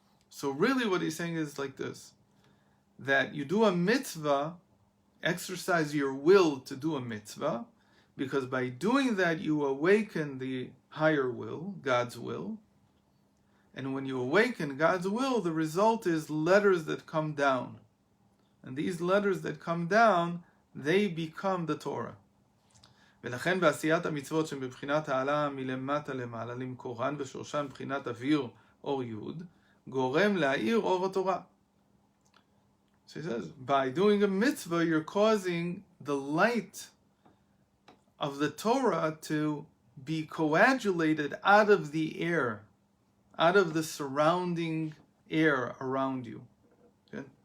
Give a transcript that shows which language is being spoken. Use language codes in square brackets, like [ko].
[en] So really what he's saying is like this, that you do a mitzvah, exercise your will to do a mitzvah, because by doing that you awaken the higher will, God's will. And when you awaken God's will, the result is letters that come down. And these letters that come down, they become the Torah. [he] ולכן בעשיית המצוות שהן בבחינת העלה מלמטה למעלה למקורן ושורשן בבחינת אוויר אור יוד, גורם להאיר אור התורה. [en] So he says, by doing a mitzvah, you're causing the light of the Torah to be coagulated out of the air, out of the surrounding air around you. Okay?